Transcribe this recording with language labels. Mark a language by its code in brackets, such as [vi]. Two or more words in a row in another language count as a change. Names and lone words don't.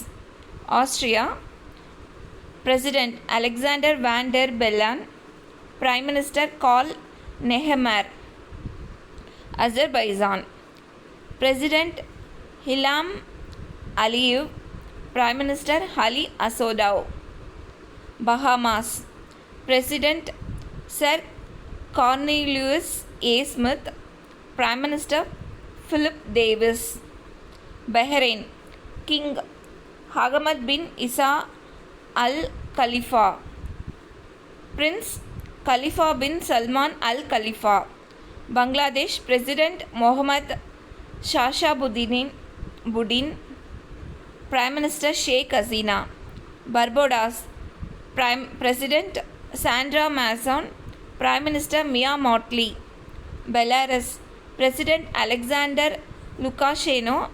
[en] Austria, President Alexander Van der Bellen. Prime Minister Karl Nehammer. Azerbaijan, President Ilham Aliyev. Prime Minister Ali Assadov. Bahamas, President Sir Cornelius A. Smith. Prime Minister Philip Davis. Bahrain, King Hamad bin Isa Al Khalifa. Prince Khalifa bin Salman Al Khalifa. Bangladesh, President Mohammad Shashabuddin. Prime Minister Sheikh Hasina. Barbados, President Sandra Mason. Prime Minister Mia Mottley. Belarus, President Alexander Lukashenko.